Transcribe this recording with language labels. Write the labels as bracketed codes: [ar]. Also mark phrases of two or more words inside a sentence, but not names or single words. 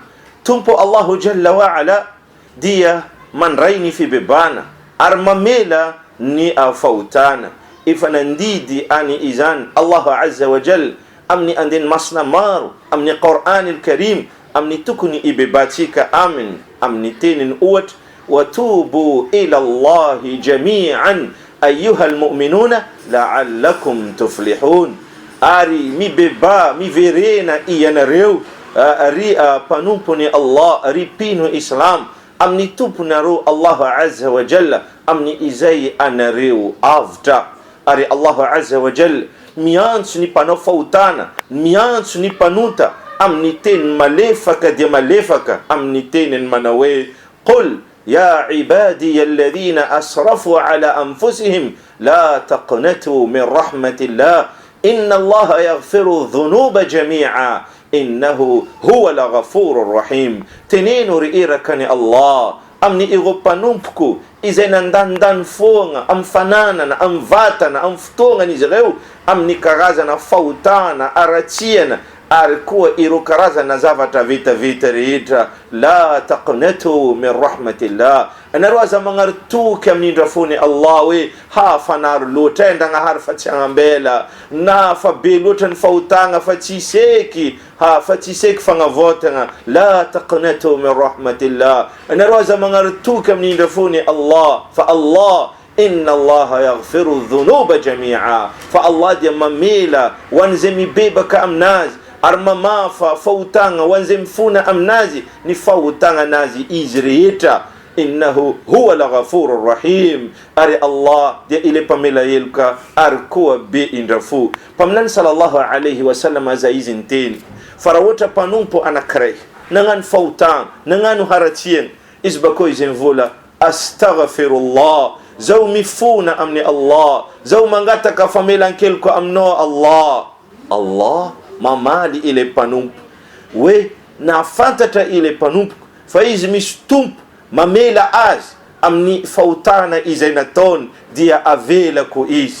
[mg] Tompo [ar] الله جل وعلا [mg] dia mandray ny fibebana ary mamela ny fahotana. Efa nandidy any izany [ar] الله عز وجل [mg] amin'ny andeny masina maro amin'ny [ar] القرآن الكريم [mg] amin'ny tokony ibebatsika amin amin'ny teniny ohatra [ar] وتوبوا إلى الله جميعا أيها المؤمنون لعلكم تفلحون, [mg] ary mibeba miverena ianareo ry panompony Allah, ry pino Islam amin'ny tomponareo [ar] الله عز وجل [mg] amin'ny izay anareo avitra. Ary [ar] الله عز وجل [mg] miantso ny mpanao fahotana, miantso ny panonta amin'ny teny malefaka dia malefaka, amin'ny teniny manao hoe [ar] قل يا عبادي الذين أسرفوا على أنفسهم لا تقنطوا من رحمة الله إن الله يغفر الذنوب جميعا إنه هو الغفور الرحيم. [mg] Teneno ry irakany Allah amin'ny ireo mpanompoko izay nandanindany foana amin'ny fananana, amin'ny vatana, amin'ny fotoagnana izy ireo amin'ny karazana fahotana, aratsiana ary koa ireo karazana zavatra vitavita rehetra. [ar] لا تقنطوا من رحمة الله, [mg] anareo aza magnaritoky amin'ny indrafony Allah hoe hafanaro loatra ndragnahary fa tsy agnambela, na fa be loatra ny fahotana fa tsy iseky, fa tsy iseky fagnavotana. [ar] لا تقنطوا من رحمة الله, [mg] anareo aza magnaritoky amin'ny indrafony Allah, fa Allah [ar] إن الله يغفر الذنوب جميعا, [mg] fa Allah dia mamela ho an'izay mibebaka aminazy ary mamafa fahotana ho an'izay mifona aminazy ny fahotana anazy izy rehetra. [ar] إنه هو الغفور الرحيم, [mg] ary Allah dia ile pamela eloka ary koa be indrafo. Paminany [ar] صلى الله عليه وسلم [mg] aza izy niteny fa raha ohatra mpanompo anankiray nagnano fahotana, nagnano haratsiana, izy bakao izy mivola astaghfirullah, zao mifona amin'ny Allah, zao mangataka famelan-keloka aminao Allah. Allah mamaly ile mpanompo hoe nafantatra ile mpanompo fa izy misy tompo mamela azy amin'ny fahotana izay nataony dia avelako izy.